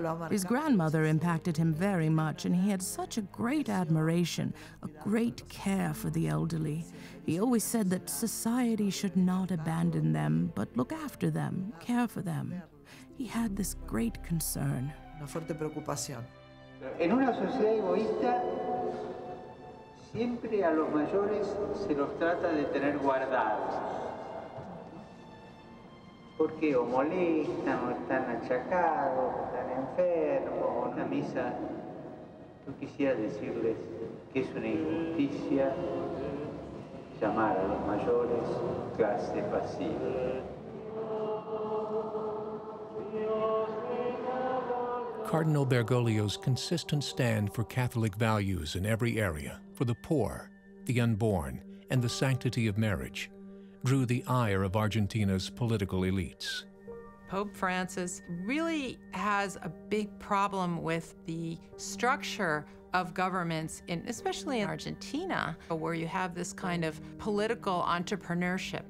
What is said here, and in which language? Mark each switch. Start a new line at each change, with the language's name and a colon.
English: His grandmother impacted him very much, and he had such a great admiration, a great care for the elderly. He always said that society should not abandon them, but look after them, care for them. He had this great concern.
Spanish: Una fuerte preocupación. En una sociedad egoísta, siempre a los mayores se los trata de tener guardados. Porque o molestan, o están achacados, o están enfermos, o en la misa. Yo quisiera decirles que es una injusticia llamar a los mayores clase pasiva.
English: Cardinal Bergoglio's consistent stand for Catholic values in every area, for the poor, the unborn, and the sanctity of marriage, drew the ire of Argentina's political elites. Pope Francis really has a big problem with the structure of governments, especially in Argentina, where you have this kind of political entrepreneurship.